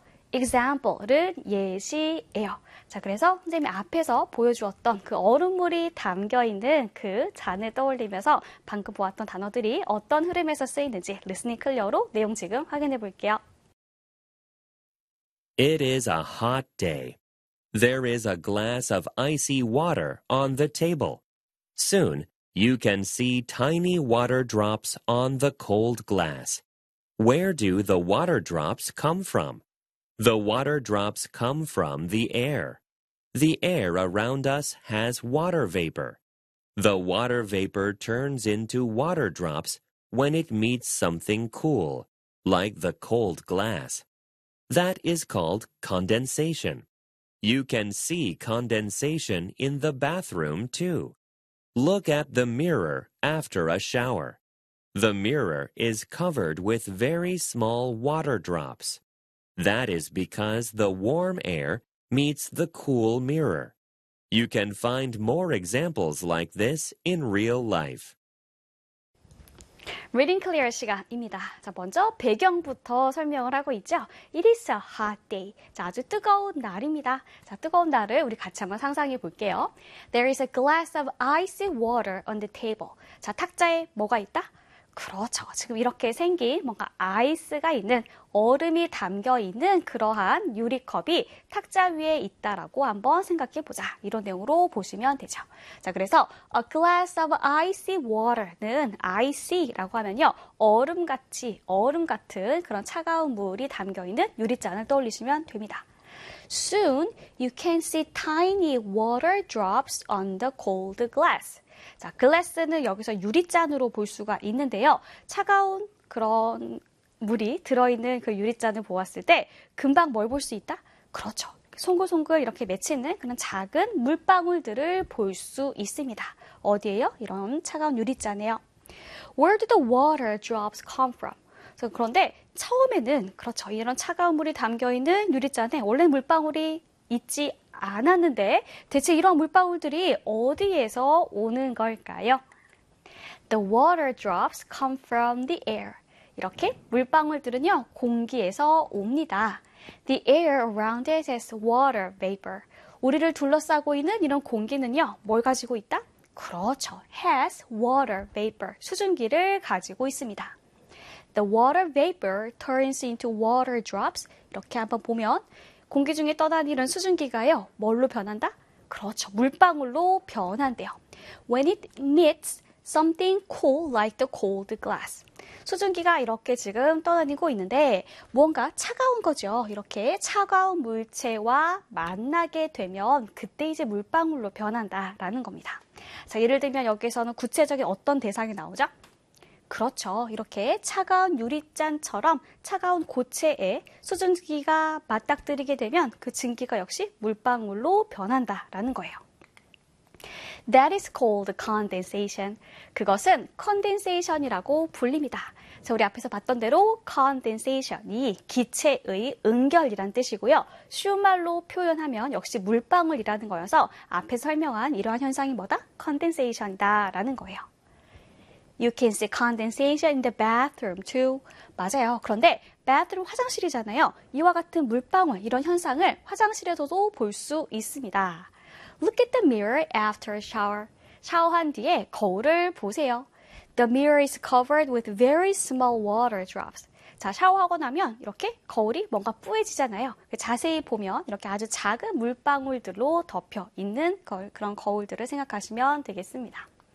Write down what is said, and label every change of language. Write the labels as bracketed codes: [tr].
[ko] example은 예시예요. 자, 그래서 선생님이 앞에서 보여주었던 그 얼음물이 담겨 있는 그 잔을 떠올리면서 방금 보았던 단어들이 어떤 흐름에서 쓰이는지 리스닝 클리어로 내용 지금 확인해 볼게요. [en] It is a hot day. There is a glass of icy water on the table. Soon, you can see tiny water drops on the cold glass. Where do the water drops come from? The water drops come from the air. The air around us has water vapor. The water vapor turns into water drops when it meets something cool, like the cold glass. That is called condensation. You can see condensation in the bathroom too. Look at the mirror after a shower. The mirror is covered with very small water drops. That is because the warm air meets the cool mirror. You can find more examples like this in real life. [ko] Reading Clear 시간입니다. 자, 먼저 배경부터 설명을 하고 있죠. [en] It is a hot day. [ko] 자, 아주 뜨거운 날입니다. 자, 뜨거운 날을 우리 같이 한번 상상해 볼게요. [en] There is a glass of icy water on the table. [ko] 자, 탁자에 뭐가 있다? 그렇죠. 지금 이렇게 생긴 뭔가 아이스가 있는 얼음이 담겨 있는 그러한 유리컵이 탁자 위에 있다라고 한번 생각해 보자. 이런 내용으로 보시면 되죠. 자, 그래서 [en] a glass of icy water [ko] 는 icy라고 하면요. 얼음 같은 그런 차가운 물이 담겨 있는 유리잔을 떠올리시면 됩니다. [en] Soon you can see tiny water drops on the cold glass. [ko] 자, 글래스는 여기서 유리잔으로 볼 수가 있는데요. 차가운 그런 물이 들어있는 그 유리잔을 보았을 때 금방 뭘볼수 있다? 그렇죠. 송글송글 이렇게 맺히는 그런 작은 물방울들을 볼수 있습니다. 어디에요? 이런 차가운 유리잔에요. [en] Where do the water drops come from? [ko] 그런데 처음에는 그렇죠. 이런 차가운 물이 담겨있는 유리잔에 원래 물방울이 있지 않았는데 대체 이런 물방울들이 어디에서 오는 걸까요? [en] The water drops come from the air. [ko] 이렇게 물방울들은요, 공기에서 옵니다. [en] The air around it has water vapor. [ko] 우리를 둘러싸고 있는 이런 공기는요, 뭘 가지고 있다? 그렇죠. [en] has water vapor. [ko] 수증기를 가지고 있습니다. [en] The water vapor turns into water drops. [ko] 이렇게 한번 보면 공기 중에 떠다니는 수증기가요, 뭘로 변한다? 그렇죠. 물방울로 변한대요. [en] When it meets something cool like the cold glass. [ko] 수증기가 이렇게 지금 떠다니고 있는데, 무언가 차가운 거죠. 이렇게 차가운 물체와 만나게 되면, 그때 이제 물방울로 변한다라는 겁니다. 자, 예를 들면 여기에서는 구체적인 어떤 대상이 나오죠? 그렇죠. 이렇게 차가운 유리잔처럼 차가운 고체에 수증기가 맞닥뜨리게 되면 그 증기가 역시 물방울로 변한다라는 거예요. [en] That is called condensation. [ko] 그것은 condensation이라고 불립니다. 자, 우리 앞에서 봤던 대로 condensation이 기체의 응결이란 뜻이고요. 쉬운 말로 표현하면 역시 물방울이라는 거여서 앞에서 설명한 이러한 현상이 뭐다? condensation이다라는 거예요. [en] You can see condensation in the bathroom too. [ko] 맞아요. 그런데 bathroom 화장실이잖아요. 이와 같은 물방울 이런 현상을 화장실에서도 볼 수 있습니다. [en] Look at the mirror after a shower. [ko] 샤워한 뒤에 거울을 보세요. [en] The mirror is covered with very small water drops. [ko] 자, 샤워하고 나면 이렇게 거울이 뭔가 뿌얘지잖아요. 자세히 보면 이렇게 아주 작은 물방울들로 덮여 있는 그런 거울들을 생각하시면 되겠습니다.